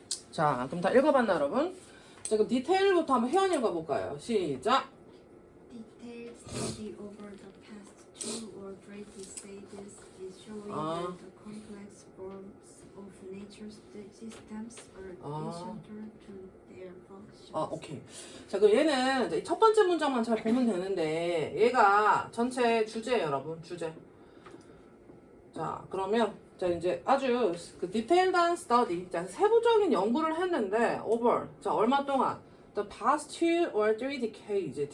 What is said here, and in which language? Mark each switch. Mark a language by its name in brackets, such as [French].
[Korean] 자, 그럼 다 읽어봤나 여러분? 자, 그럼 디테일부터 한번 회원 읽어볼까요? 시작! [English] Detailed study over the past 2 or 3 stages is showing Ah. that the complex forms of nature's systems are Ah. essential to their functions. [Korean] 아, 오케이. 자, 그럼 얘는 이제 첫 번째 문장만 잘 보면 되는데 얘가 전체 주제예요, 여러분. 주제. 자, 그러면 자 이제 아주 그 디테일한 스터디, 자 세부적인 연구를 했는데 over, 자 얼마 동안? [English] The past 2 or 3 decades.